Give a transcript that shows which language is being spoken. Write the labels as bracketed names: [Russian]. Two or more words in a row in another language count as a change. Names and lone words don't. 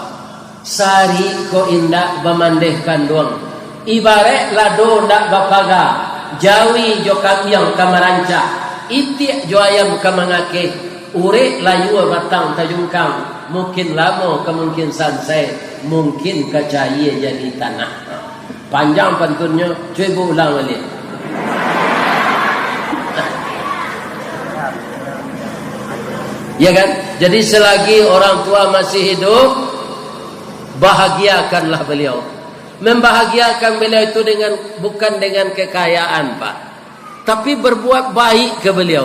[Minangkabau] Sari ko indak bamandehkan doang, ibarat lado ndak bapaga, jawi jo kamyang kamaranca, itik jo ayam kamangake, urek layu batang tajungkang, mungkin lama kemungkin sansai, mungkin kacaya jadi tanah. [Indonesian] Panjang pantunnya, cuba ulang balik. Ya kan? Jadi selagi orang tua masih hidup, bahagiakanlah beliau. Membahagiakan beliau itu bukan dengan kekayaan pak, tapi berbuat baik ke beliau.